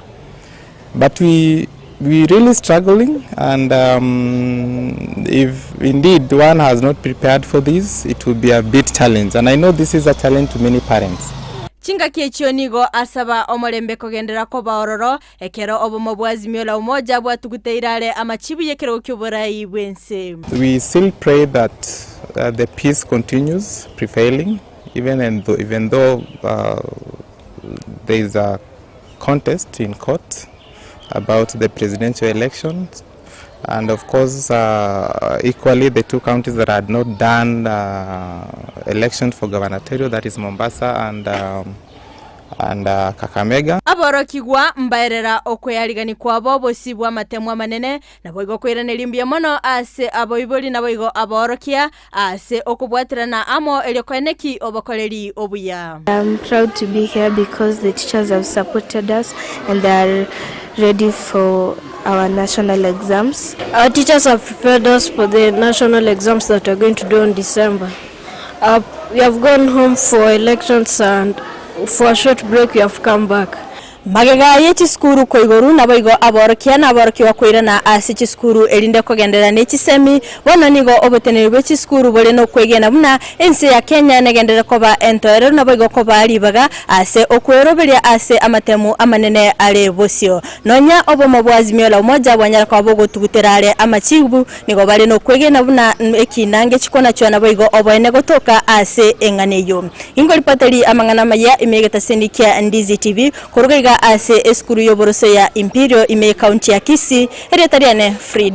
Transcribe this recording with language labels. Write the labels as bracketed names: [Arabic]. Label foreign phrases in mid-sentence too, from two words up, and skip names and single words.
[English] But we really struggling, and if indeed one has not prepared for this, it will be a bit challenge, and I know this is a challenge to many parents. [Gusii] Chinga kiechio nigo asaba omolembe kogendera ko baororo ekero obomo bwazimio la umoja bwatuguteirale amachibu yekero kyoborai bwense. [English] We still pray that the peace continues prevailing even though there is a contest in court about the presidential elections, and of course equally the 2 counties that had not done elections for gubernatorial, that is Mombasa and Kakamega. [Gusii] Aborokigwa mbaerera okweyarigani kwa bobo sibwa matemwa manene na boigo kwirana limbia mono ase aboiboli na boigo aborokia ase okubwatirana amo eliokoeneki obokoleri obuya. [English] I'm proud to be here because the teachers have supported us and they are ready for our national exams. Our teachers have prepared us for the national exams that we are going to do in December. We have gone home for elections, and for a short break we have come back. [Gusii] Magega yechiskuru koigoru na boigo aborokia na aborokiwa kwirana ase chiskuru elinde kogendera nechisemi wana nigo oboteneri bechiskuru bole no kwegena buna ense ya Kenya negendera koba entoero na boigo koba alibaga ase okweroberia ase amatemu amanene ale bosio nonya obomo bwazimio la umoja bwanyara kwa bogo tuguterale amachibu nigo bale no kwegena buna ekinange chikona chwa na boigo oboene gotoka ase enganeyo ingo lipatali amangana maya imegeta sendikia Ndizi TV kuruga ase eskuru yoboroso ya Imperial ime kaunti ya Kisii.